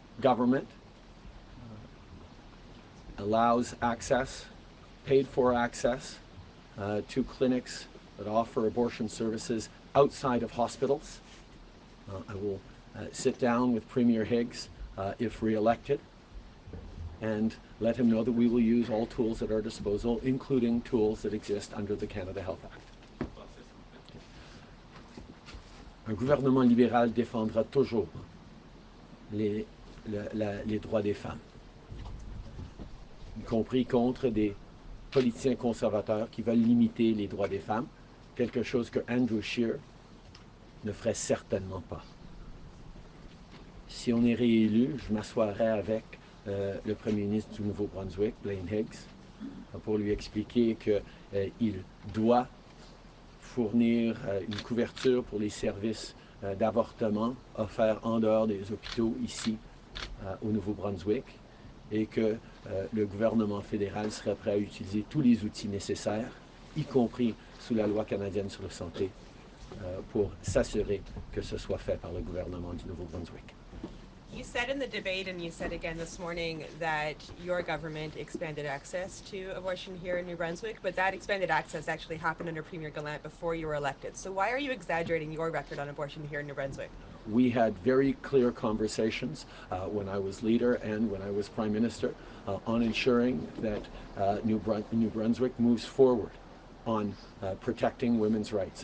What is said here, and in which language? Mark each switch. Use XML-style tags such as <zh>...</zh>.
<en>government allows access, paid for access, to clinics that offer abortion services outside of hospitals. I will sit down with Premier Higgs if re-elected and let him know that we will use all tools at our disposal, including tools that exist under the Canada Health Act.</en> <fr>Un gouvernement libéral défendra toujours les droits des femmes, y compris contre des politiciens conservateurs qui veulent limiter les droits des femmes, quelque chose que Andrew Scheer ne ferait certainement pas. Si on est réélu, je m'assoirai avec le Premier ministre du Nouveau-Brunswick, Blaine Higgs, pour lui expliquer qu'il doit fournir une couverture pour les services d'avortement offerts en dehors des hôpitaux ici au Nouveau-Brunswick et que le gouvernement fédéral serait prêt à utiliser tous les outils nécessaires, y compris sous la loi canadienne sur la santé, pour s'assurer que ce soit fait par le gouvernement du Nouveau-Brunswick.</fr> <en>You said in the debate, and you said again this morning, that your government expanded access to abortion here in New Brunswick, but that expanded access actually happened under Premier Gallant before you were elected. So why are you exaggerating your record on abortion here in New Brunswick? We had very clear conversations when I was leader and when I was Prime Minister on ensuring that New Brunswick moves forward on protecting women's rights.</en>